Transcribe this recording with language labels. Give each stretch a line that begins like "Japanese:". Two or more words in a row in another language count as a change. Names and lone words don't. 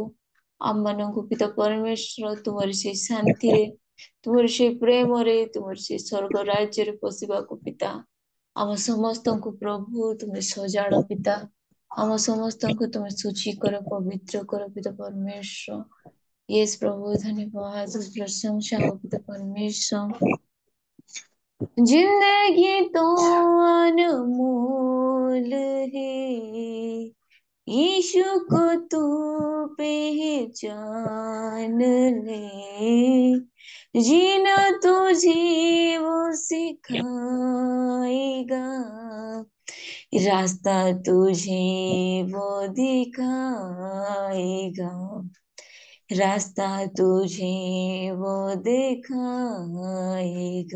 Odia: ଆମମାନଙ୍କୁ ପିତା ପରମେଶ୍ୱର ତୁମରି ସେଇ ଶାନ୍ତିରେ, ତୁମରି ସେଇ ପ୍ରେମରେ, ତୁମରି ସେଇ ସ୍ୱର୍ଗ ରାଜ୍ୟରେ ପଶିବାକୁ ପିତା ଆମ ସମସ୍ତଙ୍କୁ ପ୍ରଭୁ ତୁମେ ସଜାଡ ପିତା। ଆମ ସମସ୍ତଙ୍କୁ ତୁମେ ଶୁଚି କର, ପବିତ୍ର କର ପିତା ପରମେଶ୍ୱର। ୟେସ୍ ପ୍ରଭୁ, ଧନ୍ୟବାଦ,
Hindi: प्रशंसा हो पिता परमेश्वर। जिंदगी तो अनमोल है, यीशु को तू पहचान ले। जीना तुझे वो सिखाएगा, रास्ता तुझे वो दिखाएगा, रास्ता तुझे वो दिखाएगा।